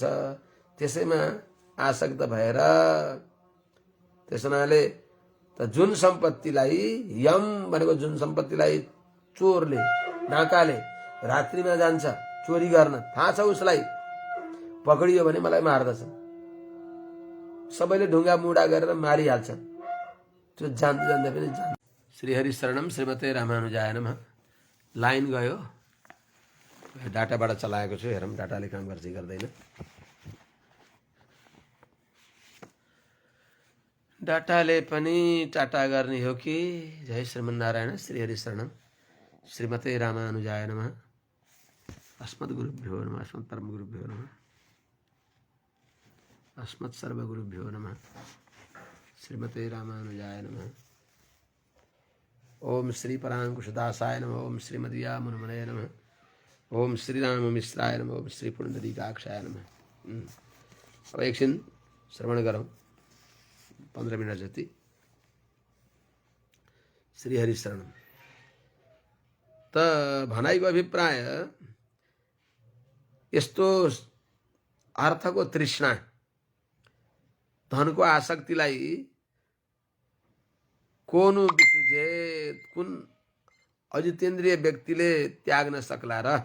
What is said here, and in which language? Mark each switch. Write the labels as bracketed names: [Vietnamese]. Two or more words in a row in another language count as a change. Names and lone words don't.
[Nepali] त्यसैमा आसक्त भएर त्यस हुनाले त जुन सम्पत्तिलाई, यम भनेको जुन सम्पत्तिलाई चोरले, डाकाले रात्रिमा जान्छ चोरी गर्न, थाहा छ उसलाई पक्रियो भने मलाई मार्दछ, सबैले ढुङ्गा मुढा गरेर मारिहाल्छन्, त्यो जान्दै जान्दै पनि जान्छ। [Sanskrit] श्रीहरि शरणम श्रीमते रामानुजाय नमः। [Nepali] लाइन गयो, डाटाबाट चलाएको छु, हेरौँ डाटाले काम गर्छ कि गर्दैन। डाटाले पनि टाटा गर्ने हो कि? [Sanskrit] जय श्रीमन्नारायण। श्रीहरि शरणम श्रीमते रामानुजाय नमः। अस्मद्गुरुभ्यो नमः। अस्मत् परमगुरुभ्यो नमः। अस्मत् सर्वगुरुभ्यो नमः। श्रीमते रामानुजाय नमः। ओम श्री परांकुशदासाय नमः। ओम श्रीमदिया मुनमनये नमः। ओम श्री राम मिश्राय नमः। ओम श्री पुण्डरीकाक्षाय नमः। [Nepali] अब एकछिन श्रवण गरौँ, 15 मिनट जति। [Sanskrit] श्रीहरि शरणम। [Nepali] त भनाइको अभिप्राय यस्तो अर्थको तृष्णा, धनको आसक्तिलाई कोनु विसर्जित, कुन अजितेन्द्रिय व्यक्तिले त्याग्न सक्ला र?